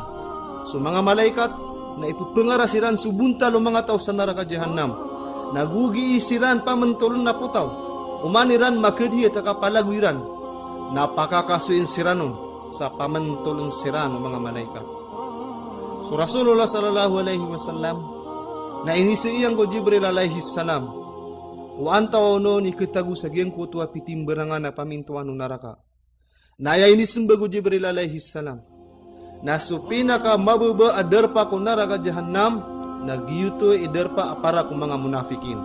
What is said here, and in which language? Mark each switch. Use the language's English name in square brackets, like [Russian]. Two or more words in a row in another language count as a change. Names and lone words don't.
[Maranao] So mga malaikat na ipupengarasiran subuntal o mga tao sa neraka jahannam. Nagugi isiran pamentulun na putaw. Umaniran makadiya takapalagwiran. Napakakasuin siranon sa pamentulun siran o mga malaikat. So Rasulullah [Arabic] صلى الله عليه وسلم [Maranao] na inisiiyang ko Jibril [Arabic] عليه السلام. [Maranao] O antaw no ni kitagu sa giyang kutua pitimberangan na pamintuan o naraka. Naya inisimba ko Jibril [Arabic] عليه السلام. [Maranao] Na so pinaka mababa adarpa ko neraka jahannam na giyuto idarpa para ko mga munafikin.